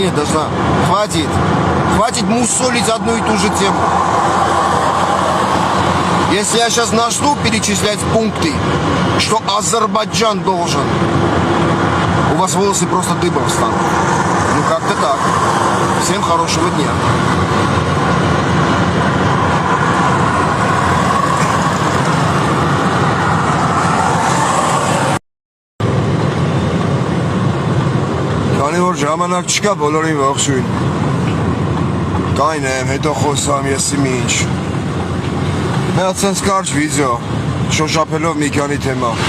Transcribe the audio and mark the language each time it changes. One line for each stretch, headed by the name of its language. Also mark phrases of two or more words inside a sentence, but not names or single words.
Russian: Хватит мусолить одну и ту же тему. Если я сейчас начну перечислять пункты, что Азербайджан должен, у вас волосы просто дыбом встанут. Ну как-то так. Всем хорошего дня.
Armenian: Քանի որ ժամանակ չկա, բոլորին ողջույն։ Կայն եմ, հետո խոսամ եսի ինչ։ Մի հատ կարճ վիդեո, շոշափելով մի քանի թեմա։